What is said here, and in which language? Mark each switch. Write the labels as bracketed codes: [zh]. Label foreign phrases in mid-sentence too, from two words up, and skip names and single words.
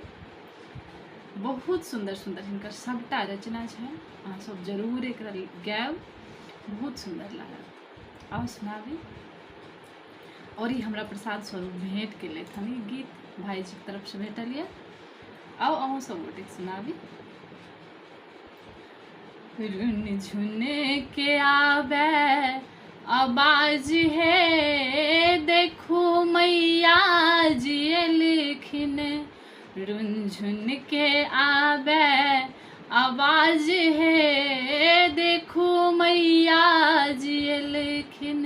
[mai] बहुत सुंदर सुंदर हिनकर सबटा रचना छै। अहाँ सब जरूर एकरा गायब, बहुत सुंदर लागत। आओ सुनाबी। और ये हमरा प्रसाद स्वरूप भेंट केलथि हन ई गीत भाईजी के तरफ से भेटल यऽ। आओ अहूँ सब गोटे सुनाबी। रुन झुन के आवे आवाज है, देखो मैया जी एलखिन। रुन झुन के आवे आवाज है, देखो मैया जी एलखिन।